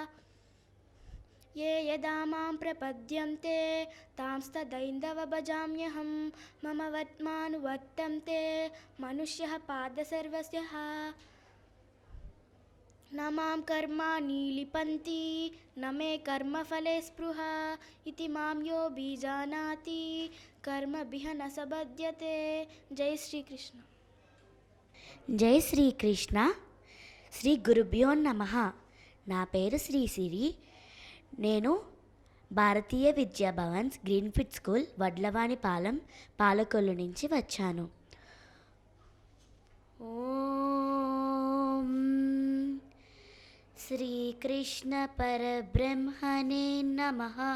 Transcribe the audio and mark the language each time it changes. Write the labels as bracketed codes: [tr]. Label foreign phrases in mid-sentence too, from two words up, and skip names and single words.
[sa] ये यदा मां प्रपद्यन्ते तांस्तदैन्दव भजाम्यहं मम वर्त्मानुवर्तन्ते मनुष्यः पादसर्वस्यः न मां कर्माणि लिपन्ति न मे कर्मफले स्पृहा इति मां यो बीजानाति कर्मभिः न स बध्यते जय శ్రీకృష్ణ జై శ్రీకృష్ణ. శ్రీ గురుభ్యో నమః. [te] నా పేరు శ్రీ సిరి. నేను భారతీయ విద్యా భవన్స్ గ్రీన్ఫీల్డ్ స్కూల్ వడ్లవానిపాలెం పాలకొల్లు నుంచి వచ్చాను. [sa] ఓం శ్రీకృష్ణ పరబ్రహ్మణే నమః.